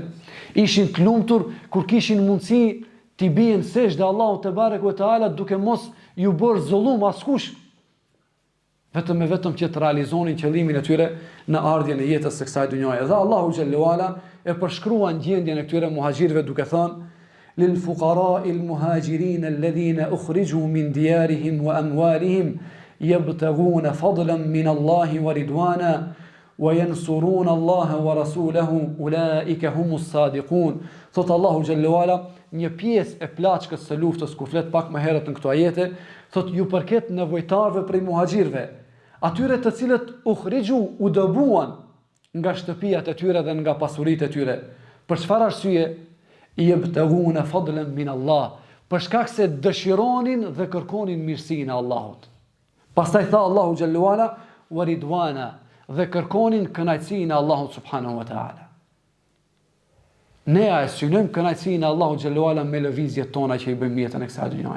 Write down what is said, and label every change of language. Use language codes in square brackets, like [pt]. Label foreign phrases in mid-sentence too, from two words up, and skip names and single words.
[sq] Ishin të lumtur kur kishin mundësi t'i bien sejdë Allahu [ar] تبارك وتعالى [sq] duke mos ju bërë zullum askush. Vetëm e vetëm që të realizonin qëllimin e tyre në ardhjen e jetës së kësaj dhunjaje. Dhe Allahu [ar] جل وعلا [sq] e përshkruan gjendjen e këtyre muhaxhirëve duke thënë: [ar] للفقراء المهاجرين الذين أخرجوا من ديارهم وأموالهم يبتغون فضلا من الله ورضوانا وينصرون الله ورسوله أولئك هم الصادقون. [sq] Thot Allahu [ar] جل وعلا, [sq] një pjesë e plaçkës së luftës ku flet pak më herët në këto ajete, thot ju përket nevojtarëve prej muhaxhirëve, atyre të cilët u dëbuan nga shtëpiat e tyre dhe nga pasuritë e tyre. Për çfarë arsye? [ar] يبتغون فضلا من الله, [sq] për shkak se dëshironin dhe kërkonin mirësinë e Allahut. Pastaj tha Allahu [ar] جل وعلا ورضوانا, [sq] dhe kërkonin kënaqësinë e Allahut [ar] سبحانه وتعالى. [sq] Ne e synojmë kënaqësinë e Allahut [ar] جل وعلا [sq] me lëvizjet tona që i bëjmë jetën e kësaj dhunjaje.